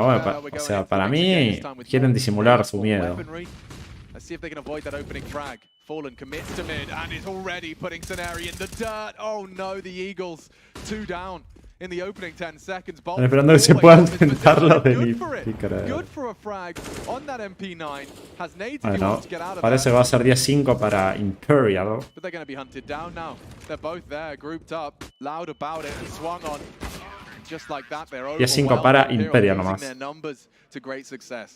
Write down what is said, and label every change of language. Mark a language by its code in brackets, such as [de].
[es] Bueno, o sea, para mí quieren disimular su miedo. [en] Let's see if they can avoid that opening frag. Fallen commits to mid and is already putting Scenario in the dirt. Oh no, the Eagles 2 down in the opening 10 seconds. [es] Están esperando que se puedan sentar los de NIP. [en] Good for a frag on that MP9. Has Nate [es] bueno, parece que va a ser 10-5 para Imperial. [en] But they're going to be hunted down now. They're both there, grouped up, loud about it and swung on. Just like that, they're [es] 10-5 para Imperial nomás. [en] To great success.